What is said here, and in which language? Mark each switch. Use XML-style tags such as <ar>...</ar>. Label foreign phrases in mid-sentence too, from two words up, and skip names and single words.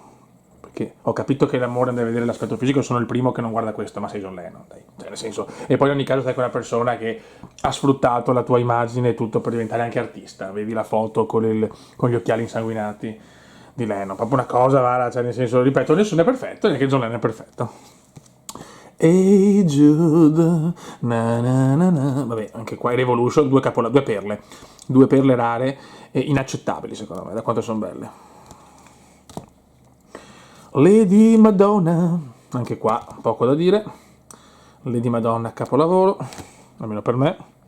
<it>Perché ho capito che l'amore deve vedere l'aspetto fisico, sono il primo che non guarda questo, ma sei John Lennon, dai. Cioè, nel senso, e poi in ogni caso sei quella persona che ha sfruttato la tua immagine e tutto per diventare anche artista. Vedi la foto con gli occhiali insanguinati di Lennon, proprio una cosa, guarda, cioè nel senso, ripeto, nessuno è perfetto, neanche John Lennon è perfetto. Hey Jude, na na na na. Vabbè, anche qua i Revolution, due perle rare e inaccettabili secondo me, da quanto sono belle. Lady Madonna, anche qua poco da dire. Lady Madonna capolavoro, almeno per me.</it>